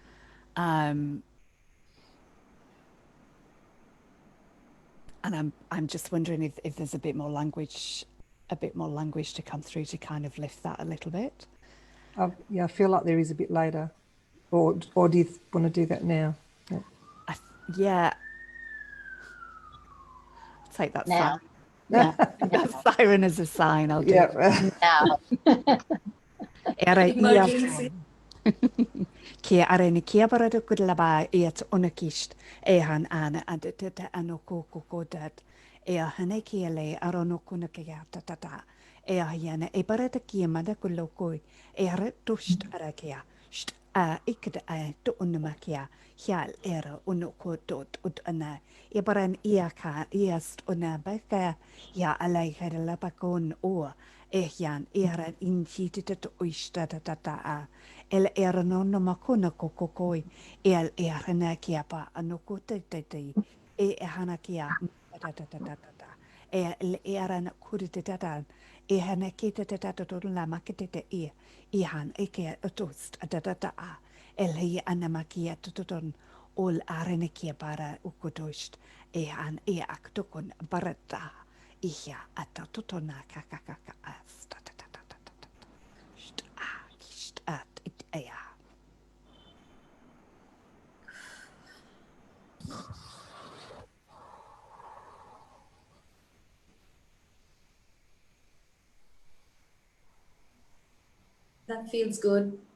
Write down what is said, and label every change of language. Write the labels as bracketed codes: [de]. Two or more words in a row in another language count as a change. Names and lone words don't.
[en] And I'm just wondering if there's a bit more language to come through to kind of lift that a little bit. yeah, I feel like there is a bit later, or do you want to do that now? Yeah, take that Now. siren. Yeah, that siren as a sign. I'll do it. Now. Era ia Emergency. kia arene kia barada kudlaba iat onakist ehan ana adata anoko kokodat ea hane kia le arono kunakia tatata ea hiana e barada kia mada kulokoi ea tust arakia st a ikda a to unamakia hial era unoko dot ud ana e baran iaka iast unabaka ya alai hadala bakon o ehian era inchitita oista tatata el era no makuna kokokoi el era na kia pa anoko te e hana kia ta e el era na kurite tata e hana kita tata to la makete e han e kia toast ta el hi anamakia tuton ol arene kia para ukudost e han e aktokon barata ihya atatutona kakakaka asta at it aya. That feels good.